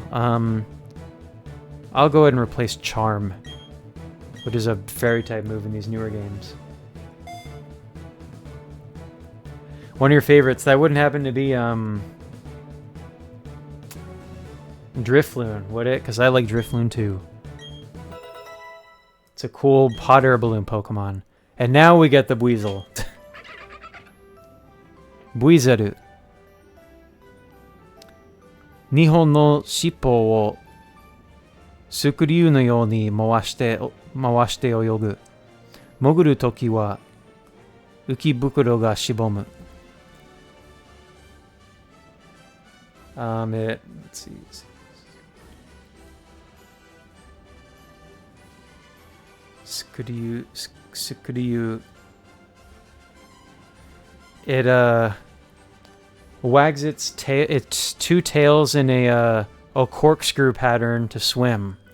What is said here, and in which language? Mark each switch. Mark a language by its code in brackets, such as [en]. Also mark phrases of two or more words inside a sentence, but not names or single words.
[en] I'll go ahead and replace Charm, which is a fairy type move in these newer games. One of your favorites. That wouldn't happen to be Drifloon, would it? Because I like Drifloon too. It's a cool hot air balloon Pokemon. And now we get the Buizel. [ja] Buizeru. 二本の尻尾をスクリューのように回して泳ぐ. 潜るときは浮き袋がしぼむ. [en] Let's see. [ja] Sukuryu. [en] It wags its two tails in a corkscrew pattern to swim.